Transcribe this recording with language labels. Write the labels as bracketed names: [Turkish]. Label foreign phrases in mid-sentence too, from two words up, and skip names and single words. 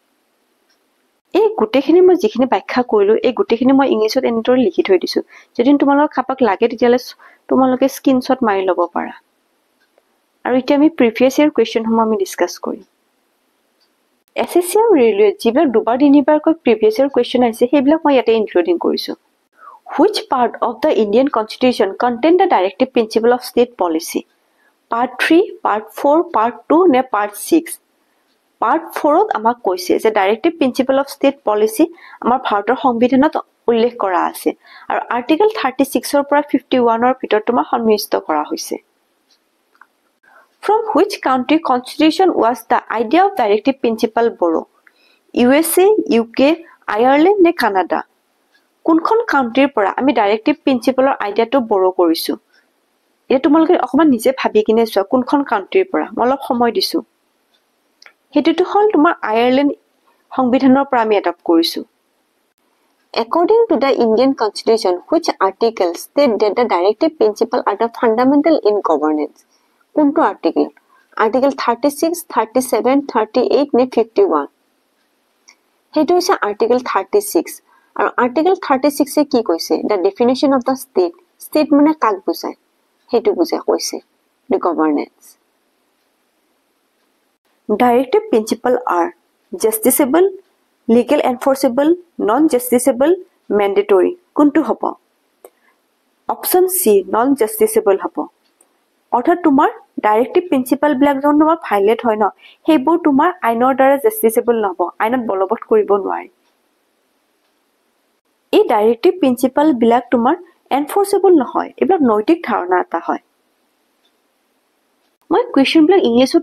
[Assamese] এই গুটেখিনি মই যিখিনি ব্যাখ্যা কৰিলো এই গুটেখিনি মই ইংলিছত এনেদৰে লিখি থৈ দিছো যদি তোমালোক কাপাক লাগে তেতিয়ালে তোমালোকে স্ক্ৰিনশ্বট মাৰি ল'ব পাৰা আৰু এতিয়া আমি [English] previous year questions [Assamese] আমি ডিসকাস কৰিম এসএসসি আৰু ৰেলৱে যিবিলাক দুবাৰ তিনিবাৰকৈ [English] previous year question [Assamese] আহিছে সেইবিলাক মই ইয়াতে ইনক্লুডিং কৰিছো [English] Which part of the Indian Constitution contain the directive principle of state policy? Part 3, Part 4, Part 2 নে Part 6? [Assamese] Part 4ত আমাক কৈছে যে [English] directive principle of state policy [Assamese] আমাৰ ভাৰতৰ সংবিধানত উল্লেখ কৰা আছে আৰু আৰ্টিকেল 36 ৰ পৰা 51 ৰ ভিতৰত তোমাৰ সন্নিৱিষ্ট কৰা হৈছে [English] From which country constitution was the idea of directive principle borrow? [Assamese] USA, UK, Ireland নে কানাডা কোনখন কাউন্ট্ৰিৰ পৰা আমি ডাইৰেক্টিভ প্ৰিন্সিপলৰ আইডিয়াটো বৰো কৰিছো এটা তোমালোকে অকমান নিজে ভাবি কিনে চোৱা কোনখন কাউন্ট্ৰিৰ পৰা মই অলপ সময় দিছো হেতুটো হল তোমাৰ আয়াৰল্যান্ড সংবিধানৰ পৰা আমি এডপ্ট কৰিছো [English] According to the Indian Constitution, which articles state that the directive principles are the fundamental in governance? [Assamese] কোনটো আৰ্টিকেল আৰ্টিকেল 36, 37, 38 নে 51 হেতু হৈছে আৰ্টিকেল 36 আৰু আৰ্টিকেল 36 এ কি কৈছে [English] the definition of the state [Assamese] মানে কাক বুজায় হেতু বুজায় কৈছে [English] the governance Directive principles are justiciable, legal enforceable, non-justiciable, mandatory. [Assamese] কোনটো হ'ব? [English] Option C, non-justiciable হ'ব। [Assamese] অৰ্থাৎ তোমাৰ [English] directive principle [Assamese] বিলাক যখন তোমাৰ ভাইলেট হয় ন সেইবোৰ তোমাৰ আইনৰ দ্বাৰা জাস্টিসেবল নহব আইনত বলবৎ কৰিব নোৱাৰি এই [English] directive principle [Assamese] বিলাক তোমাৰ এনফোৰ্সেবল নহয় এইবিলাক নৈতিক ধাৰণা এটা হয় মই কুৱেশ্যন বিলাক ইংলিছত